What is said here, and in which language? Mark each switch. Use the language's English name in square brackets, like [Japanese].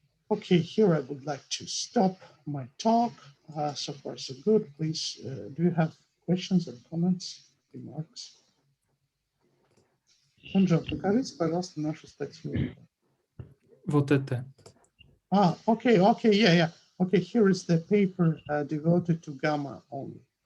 [English] Okay, here I would like to stop my talk. So far, so good. Please, do you have questions or comments, remarks? [Russian] Анжел, покажите, пожалуйста, нашу статью. Вот это. [English] Okay, yeah. Okay, here is the paper devoted to gamma only.